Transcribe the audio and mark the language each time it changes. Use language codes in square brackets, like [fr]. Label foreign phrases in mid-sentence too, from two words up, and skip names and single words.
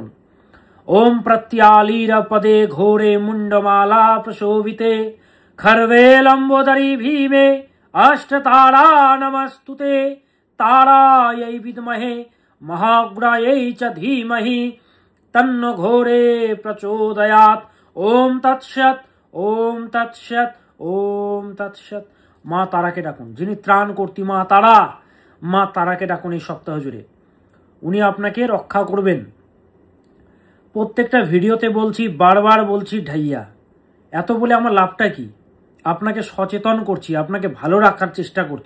[sa] ওম প্রত্যালীর পদে ঘোরে মুন্ডমালা প্রশোভিতে খর্বে লম্বোদরি ভীমে অষ্টতারা নমস্তুতে তারাयै বিদ্মহে মহাগ্রাयै চ ধীমহি তন্নো ঘোরে প্রচোদয়াৎ। ওম তৎসৎ, ওম তৎসৎ, ওম তৎসৎ। [bn] মা তারাকে ডাকুন, যিনি ত্রাণকর্ত্রী মা তারা। মা তারাকে ডাকুন এই সপ্তাহ জুড়ে, উনি আপনাকে রক্ষা করবেন। প্রত্যেকটা ভিডিওতে বলছি, বারবার বলছি, ঢাইয়া। এত বলে আমার লাভটা কি? আপনাকে সচেতন করছি, আপনাকে ভালো রাখার চেষ্টা করছি।